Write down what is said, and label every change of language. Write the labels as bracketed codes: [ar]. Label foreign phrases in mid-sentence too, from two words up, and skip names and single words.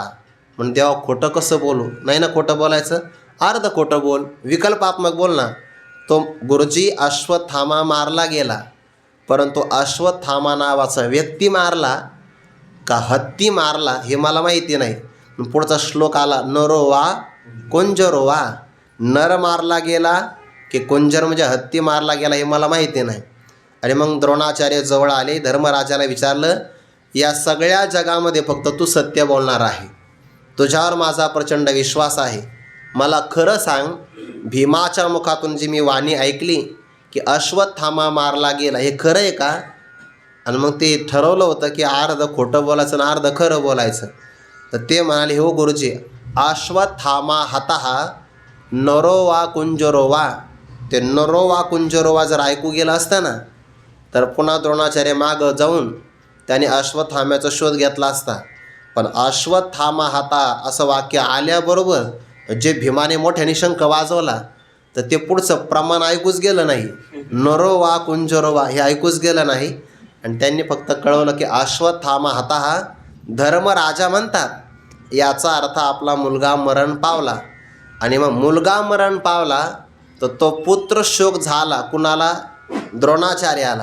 [mr] म्हणून देवा खोटं कसं बोलू? नाही ना खोटं बोलायचं, अर्ध खोटं बोल, विकल्पात्मक बोल ना. तो गुरुजी अश्वत्थामा मारला गेला, परंतु अश्वत्थामा नावाचा व्यक्ती मारला का हत्ती मारला हे मला माहिती नाही. पुढचा श्लोक आला, [sa] नरो वा कुंजरो वा. [mr] नर मारला गेला की कुंजर म्हणजे हत्ती मारला गेला हे मला माहिती नाही. आणि मग द्रोणाचार्य जवळ आले. धर्मराजाला विचारलं, या सगळ्या जगामध्ये फक्त तू सत्य बोलणार आहे, तुझ्यावर माझा प्रचंड विश्वास आहे. मला खरं सांग, भीमाच्या मुखातून जी मी वाणी ऐकली की अश्वत्थामा मारला गेला हे खरं आहे का? आणि मग ते ठरवलं होतं की अर्ध खोटं बोलायचं आणि अर्ध खरं बोलायचं. तर ते म्हणाले, हो गुरुजी, [sa] अश्वत्थामा हतहा नरो वा कुंजरो वा. [mr] ते [sa] नरो वा कुंजरो वा [mr] जर ऐकू गेलं असतं ना तर पुन्हा द्रोणाचार्य मागं जाऊन त्याने अश्वत्थाम्याचा शोध घेतला असता. पण अश्वत्थामा हता असं वाक्य आल्याबरोबर जे भीमाने मोठ्याने शंख वाजवला तर ते पुढचं प्रमाण ऐकूच गेलं नाही. [sa] नरो वा कुंजरो वा [mr] हे ऐकूच गेलं नाही. आणि त्यांनी फक्त कळवलं की [sa] अश्वत्थामा हतहा [mr] धर्मराजा म्हणतात. याचा अर्थ आपला मुलगा मरण पावला. आणि मग मुलगा मरण पावला तर तो पुत्रशोक झाला. कुणाला? द्रोणाचार्याला.